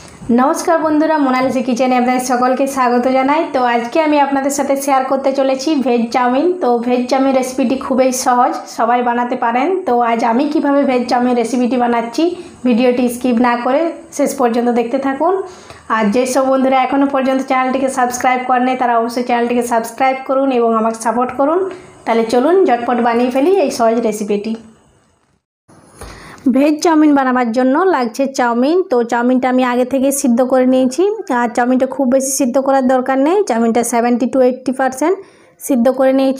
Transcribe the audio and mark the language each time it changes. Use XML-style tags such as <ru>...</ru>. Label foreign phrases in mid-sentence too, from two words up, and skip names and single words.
<bn>নমস্কার বন্ধুরা মোনালিসা কিচেনে আপনাদের সকলকে স্বাগত জানাই। তো আজকে আমি আপনাদের সাথে শেয়ার করতে চলেছি ভেজ চাউমিন। তো ভেজ চাউমিন রেসিপিটি খুবই সহজ, সবাই বানাতে পারেন। তো আজ আমি কিভাবে ভেজ চাউমিন রেসিপিটি বানাচ্ছি ভিডিওটি স্কিপ না করে শেষ পর্যন্ত দেখতে থাকুন। আর যেসব বন্ধুরা এখনো পর্যন্ত চ্যানেলটিকে সাবস্ক্রাইব করেননি তারা অবশ্যই চ্যানেলটিকে সাবস্ক্রাইব করুন এবং আমাকে সাপোর্ট করুন। তাহলে চলুন ঝটপট বানিয়ে ফেলি এই সহজ রেসিপিটি। ভেজ চাউমিন বানাবার জন্য লাগছে চাউমিন। তো চাউমিনটা আমি আগে থেকে সিদ্ধ করে নিয়েছি। আর চাউমিনটা খুব বেশি সিদ্ধ করার দরকার নেই, চাউমিনটা 70 to 80% সিদ্ধ করে নিয়েছি।</bn>